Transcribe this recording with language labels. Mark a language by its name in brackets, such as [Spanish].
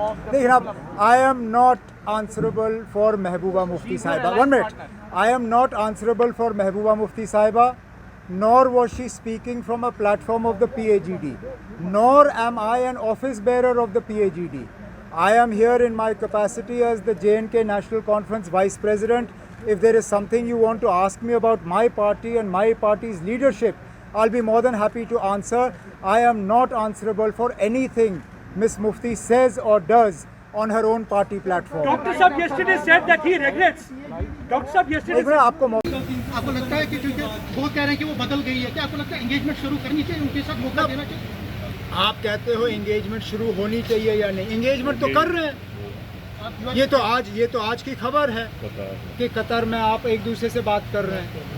[Hindi] देखिए अब, [English] I am not answerable for Mehbooba Mufti Sahiba. 1 minute, I am not answerable for Mehbooba Mufti Sahiba, nor was she speaking from a platform of the PAGD, nor am I an office bearer of the PAGD. I am here in my capacity as the J&K National Conference Vice President. If there is something you want to ask me about my party and my party's leadership, I'll be more than happy to answer. I am not answerable for anything Miss Mufti says or does on her own party platform. Dr. Saab yesterday said that he regrets. Dr. Saab yesterday said, [Hindi] आपको लगता है कि क्योंकि वो कह रहे हैं कि वो बदल गई है, क्या आपको लगता है एंगेजमेंट शुरू करनी चाहिए, उनके साथ मौका देना चाहिए? आप कहते हो एंगेजमेंट शुरू होनी चाहिए या नहीं? एंगेजमेंट तो कर रहे हैं। ये तो आज की खबर है कि कतर में आप एक दूसरे से बात कर रहे हैं।